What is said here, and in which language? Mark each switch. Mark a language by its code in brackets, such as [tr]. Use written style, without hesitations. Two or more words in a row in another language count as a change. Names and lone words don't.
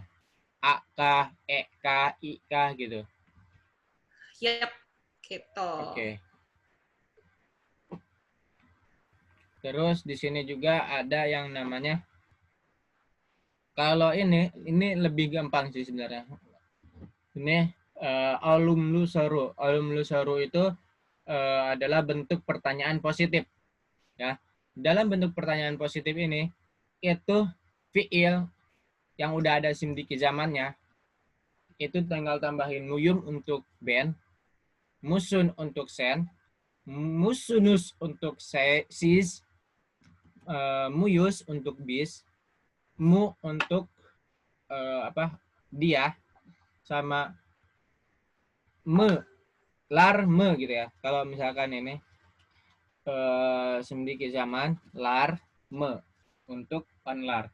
[id] A, K, E, K, I, K gitu. Yap, gitu. Oke. Terus di sini juga ada yang namanya, kalau ini lebih gampang sih sebenarnya. Ini [tr] alumlu soru. Alumlu soru [id] itu adalah bentuk pertanyaan positif. Ya, dalam bentuk pertanyaan positif ini itu fiil yang udah ada [tr] simdiki zamannya [id] itu tinggal tambahin muyum untuk ben, musun untuk sen, musunus untuk sis, muyus untuk bis, mu untuk dia sama lar gitu ya. Kalau misalkan ini [tr] sendiki zaman lar [id] untuk onlar.